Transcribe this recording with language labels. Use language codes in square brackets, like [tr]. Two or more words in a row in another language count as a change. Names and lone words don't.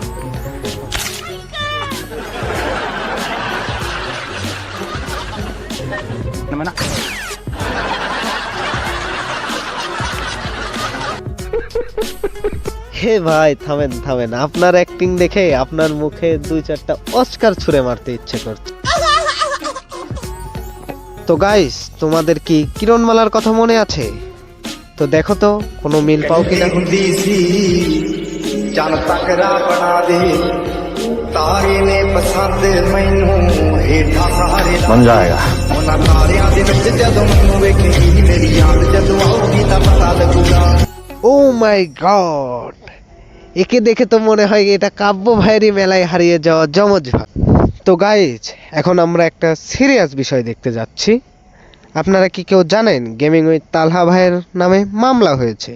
[bn] হে ভাই, থামেন, আপনার অ্যাক্টিং দেখে আপনার মুখে 2-4টা অস্কার ছুঁড়ে মারতে ইচ্ছে করছে। তো গাইস, তোমাদের কি কিরণমালার কথা মনে আছে? তো দেখো তো কোনো মিল পাও কিনা। [pa] ਚਲ ਤਕਰਾ ਬਣਾ ਦੇ ਤਾਰੇ ਨੇ ਪਸੰਦ ਮੈਨੂੰ ਹੇਠਾ ਸਹਾਰੇ ਬਣ ਜਾਏਗਾ ਤਾਰਿਆਂ ਦੇ ਵਿਚ ਜਦੋਂ ਮੈਨੂੰ ਵੇਖੇਗੀ ਮੇਰੀ ਯਾਦ ਜਦੋਂ ਆਊਗੀ ਤਾਂ ਪਤਾ ਲਗੂਗਾ। [en] oh my god, [bn] একে দেখে তো মনে হয় এটা কাব্য ভাইয়েরই মেলায় হারিয়ে যাওয়া যমজ ভাই। তো গাইজ, এখন আমরা একটা সিরিয়াস বিষয় দেখতে যাচ্ছি। আপনারা কি কেউ জানেন গেমিং উইথ তালহা ভাইয়ের নামে মামলা হয়েছে?